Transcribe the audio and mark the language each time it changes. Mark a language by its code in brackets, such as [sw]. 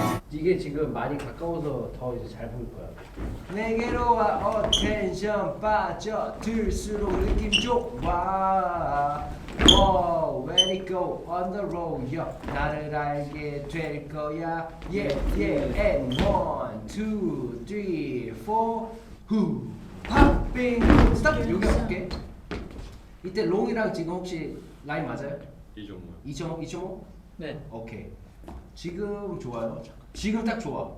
[ko] 이게 지금 많이 가까워서 더 이제 잘 보일 거야. 내게로 와 어텐션 빠져 들수록 느낌 좋아. [en] Whoa, when it go on the road, yeah. [ko] 나를 알게 될 거야. [en] Yeah, yeah, and 1, 2, 3, 4, 후, 팝빙, 스탑. [ko] 여기 볼게. 이때 롱이랑 지금 혹시 라인 맞아요? 2.5. 2.5? 네. 오케이. 지금 좋아요. 지금 딱 좋아.